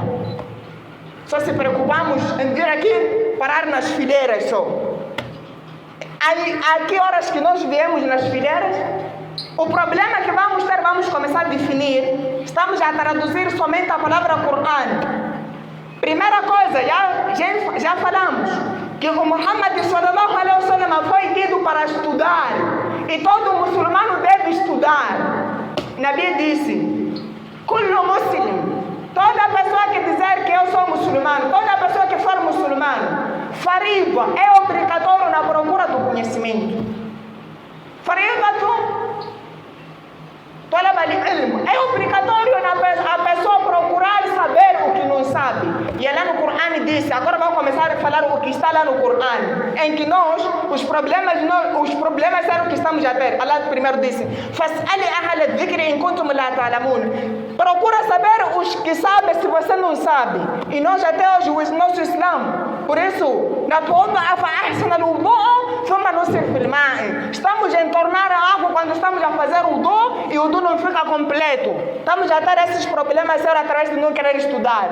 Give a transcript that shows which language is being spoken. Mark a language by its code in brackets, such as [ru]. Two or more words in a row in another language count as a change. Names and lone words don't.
[pt] Só se preocupamos em vir aqui parar nas fileiras só. Aí, a que horas que nós viemos nas fileiras? O problema que vamos ter, vamos começar a definir. Estamos a traduzir somente a palavra Corão. Primeira coisa, já falamos que o Muhammad [ar] صلى الله عليه وسلم [pt] foi dito para estudar. E todo muçulmano deve estudar. Nabi disse: [ar] كل مسلم. [pt] Toda pessoa que dizer que eu sou muçulmano, toda pessoa que for muçulmano, fariba, é obrigatório na procura do conhecimento. Fariba é obrigatório a pessoa procurar saber o que não sabe. E lá no Corão disse, agora vamos começar a falar o que está lá no Corão, em que nós, os problemas eram o que estamos a ter. Allah primeiro disse: [ar] فاسألوا أهل الذكر إن كنتم لا تعلمون. [pt] Procura saber os que sabem se você não sabe. E nós até hoje, o nosso Islã, por isso, na tua estamos a entornar a água quando estamos a fazer o wudu e o wudu não fica completo. Estamos a ter esses problemas através de não querer estudar.